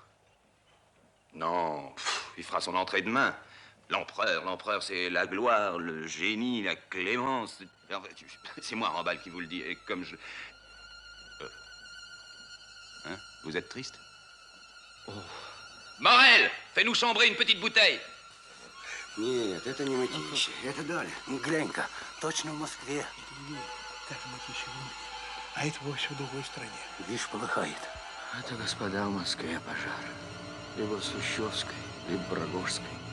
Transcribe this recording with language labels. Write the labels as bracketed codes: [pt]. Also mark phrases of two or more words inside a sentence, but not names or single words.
[fr] Non, il fera son entrée demain. L'empereur, c'est la gloire, le génie, la clémence. C'est moi, Rambal, qui vous le dis. Et comme je... Hein? Vous êtes triste? Oh. Morel, fais-nous chambrer une petite бутыль. [ru] Нет, это не Мытищи. Это Доля. Глянь-ка, точно в Москве. Даже Мытищи в Лондоне. А это вовсе в другой стране. Видишь, полыхает. Это, господа, в Москве пожар. Либо в Сущевской, либо в Рогожской.